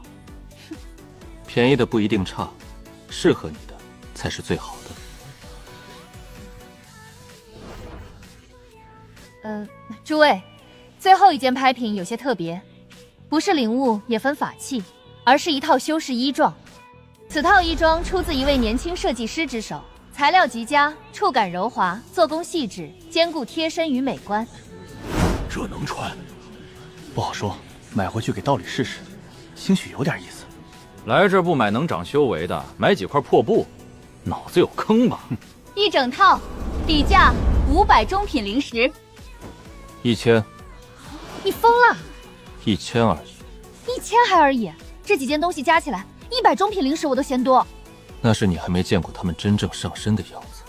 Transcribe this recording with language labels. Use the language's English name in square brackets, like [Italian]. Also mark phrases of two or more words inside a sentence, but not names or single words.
[Chinese] 便宜的不一定差，適合你的才是最好的。諸位，最後一件拍品有些特別，不是靈物也分法器，而是一套修士衣裝。此套衣裝出自一位年輕設計師之手，材料極佳，觸感柔滑，做工細緻，兼顧貼身與美觀。這能穿？不好說，買回去給道侶試試，興許有點意思。來這兒不買能長修為的，買幾塊破布。腦子有坑吧？一整套，底價500中品零食。 1000。你疯了？1000而已。 1000还而已，这几件东西加起来100中品零食我都嫌多。那是你还没見過他們真正上身的樣子。